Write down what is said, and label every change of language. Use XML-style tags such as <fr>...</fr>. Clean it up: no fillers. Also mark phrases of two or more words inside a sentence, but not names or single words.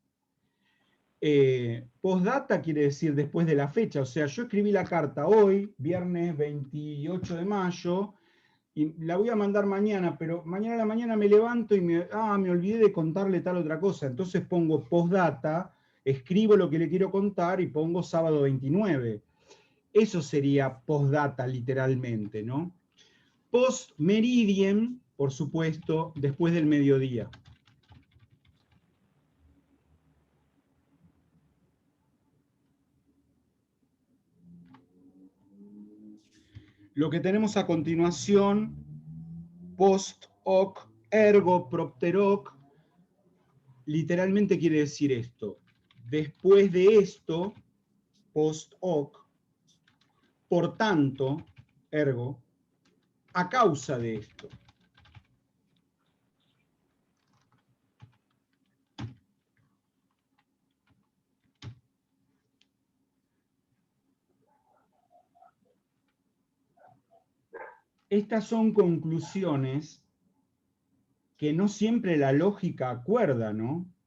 <es>Postdata quiere decir después de la fecha, o sea, yo escribí la carta hoy, viernes 28 de mayo, y la voy a mandar mañana, pero mañana a la mañana me levanto y me olvidé de contarle tal otra cosa, entonces pongo postdata, escribo lo que le quiero contar y pongo sábado 29. Eso sería postdata literalmente, ¿no?</es> <la>Post meridiem,</la> <es>por supuesto, después del mediodía. Lo que tenemos a continuación,</es> <la>post hoc, ergo propter hoc,</la> <es>literalmente quiere decir esto. Después de esto,</es> <la>post hoc,</la> <es>por tanto, ergo, a causa de esto. Estas son conclusiones que no siempre la lógica acuerda, ¿no?</es>